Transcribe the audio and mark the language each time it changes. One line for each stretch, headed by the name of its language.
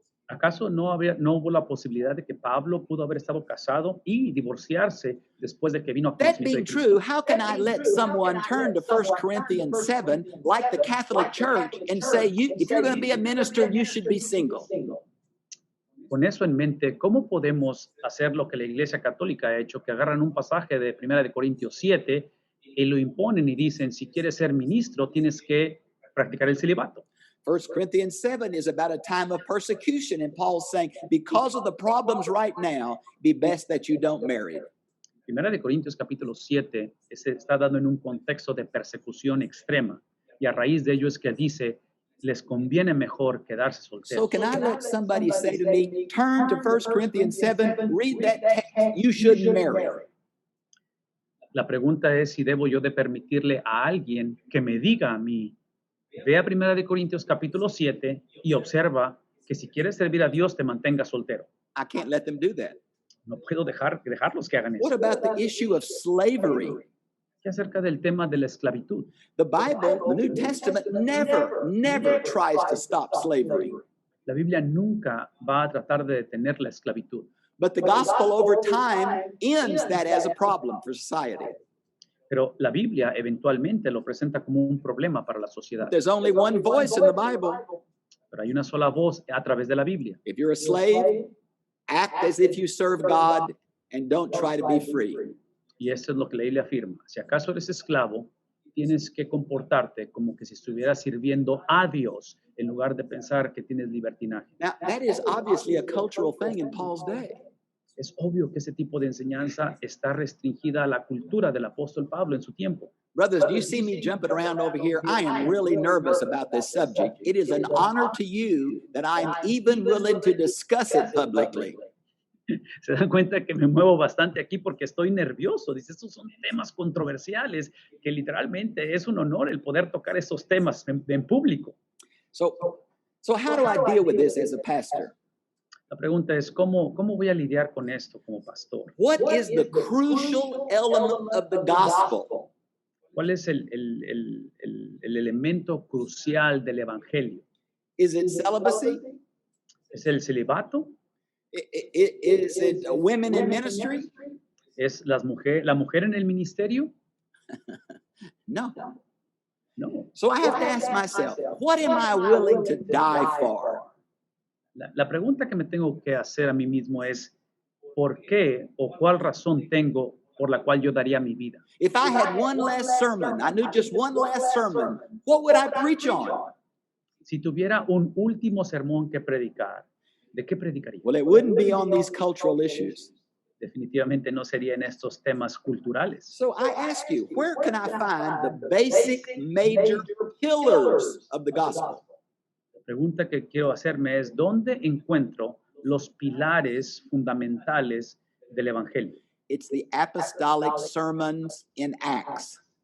Spanish: ¿Acaso no hubo la posibilidad de que Pablo pudo haber estado casado y divorciarse después de que vino a
English: That
Spanish: conocimiento
English: being
Spanish: de Cristo?
English: true, how can I let someone turn to 1 Corinthians 7 like the Catholic Church and say, if you're going to be a minister, you should be single?
Spanish: Con eso en mente, ¿cómo podemos hacer lo que la Iglesia Católica ha hecho? Que agarran un pasaje de 1 de Corintios 7 y lo imponen y dicen, si quieres ser ministro, tienes que practicar el celibato.
English: 1 Corinthians 7 is about a time of persecution, and Paul's saying, because of the problems right now, be best that you don't marry.
Spanish: Primera de Corintios capítulo 7 se está dando en un contexto de persecución extrema y a raíz de ello es que dice, les conviene mejor quedarse solteros.
English: So can I let somebody say to me, turn to 1 Corinthians 7, read that text, you shouldn't marry.
Spanish: La pregunta es si debo yo de permitirle a alguien que me diga a mí, ve a Primera de Corintios capítulo 7 y observa que si quieres servir a Dios te mantengas soltero.
English: I can't let them do that.
Spanish: No puedo dejarlos que hagan
English: What
Spanish: eso.
English: about the issue of slavery?
Spanish: ¿Qué acerca del tema de la esclavitud?
English: The Bible, the New Testament, never tries to stop slavery.
Spanish: La Biblia nunca va a tratar de detener la esclavitud.
English: But the gospel over time ends that as a problem for society.
Spanish: Pero la Biblia eventualmente lo presenta como un problema para la sociedad.
English: There's only one voice in the Bible.
Spanish: Pero hay una sola voz a través de la Biblia.
English: If you're a slave, act as if you serve God and don't try to be free.
Spanish: Y eso es lo que la Biblia afirma. Si acaso eres esclavo, tienes que comportarte como que si estuvieras sirviendo a Dios en lugar de pensar que tienes libertinaje.
English: Now, that is obviously a cultural thing in Paul's day.
Spanish: Es obvio que ese tipo de enseñanza está restringida a la cultura del apóstol Pablo en su tiempo.
English: Brothers, do you see me jumping around over here? I am really nervous about this subject. It is an honor to you that I am even willing to discuss it publicly.
Spanish: Se dan cuenta que me muevo bastante aquí porque estoy nervioso. Dice, estos son temas controversiales que literalmente es un honor el poder tocar esos temas en público.
English: So how do I deal with this as a pastor?
Spanish: La pregunta es, ¿cómo voy a lidiar con esto como pastor?
English: What is the crucial element of the gospel?
Spanish: ¿Cuál es el elemento crucial del evangelio?
English: Is it celibacy?
Spanish: ¿Es el celibato?
English: Is it women in ministry?
Spanish: ¿Es la mujer en el ministerio?
English: No.
Spanish: No.
English: So I have to ask myself, what am I willing to die for?
Spanish: La pregunta que me tengo que hacer a mí mismo es, ¿por qué o cuál razón tengo por la cual yo daría mi vida?
English: If I had one last sermon, I knew just one last sermon, what would I preach on?
Spanish: Si tuviera un último sermón que predicar, ¿de qué predicaría?
English: Well, it wouldn't be on these cultural issues.
Spanish: Definitivamente no sería en estos temas culturales.
English: So I ask you, where can I find the basic major pillars of the gospel?
Spanish: La pregunta que quiero hacerme es, ¿dónde encuentro los pilares fundamentales del evangelio?
English: It's the apostolic sermons in Acts.